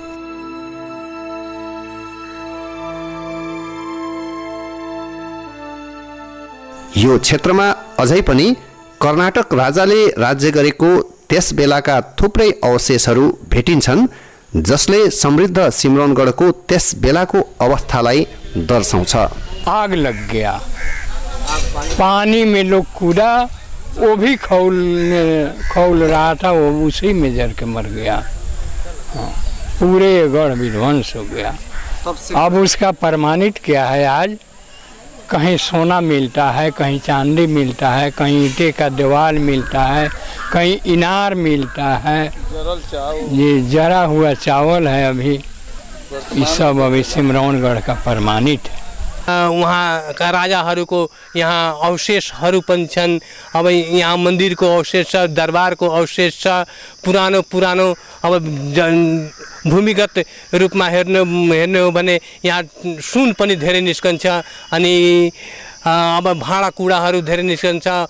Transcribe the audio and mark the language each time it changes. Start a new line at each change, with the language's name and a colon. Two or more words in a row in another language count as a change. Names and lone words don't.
Nepali: यो क्षेत्रमा अझै पनि कर्नाटक राजाले राज्य गरेको त्यस बेलाका थुप्रै अवशेषहरू भेटिन्छन्, जसले समृद्ध सिम्रौनगढको त्यस बेलाको अवस्थालाई दर्शाउँछ।
Hindi: आग लग गया, पानी में लोग कूदा, वो भी खौल रहा था, वो उसी में जर के मर गया। पूरे गढ़ विध्वंस हो गया। अब उसका प्रमाणित क्या है? आज कहीं सोना मिलता है, कहीं चांदी मिलता है, कहीं ईंटे का दीवार मिलता है, कहीं इनार मिलता है, ये जरा हुआ चावल है। अभी ये सब अभी सिम्रौनगढ का प्रमाणित है। वहाँ का
Nepali: राजाहरूको यहाँ अवशेषहरू पनि छन्। अब यहाँ मन्दिरको अवशेष छ, दरबारको अवशेष छ, पुरानो अब भूमिगत रूपमा हेर्ने हो भने यहाँ सुन पनि धेरै निस्कन्छ अनि अब भाँडाकुँडाहरू धेरै निस्कन्छ।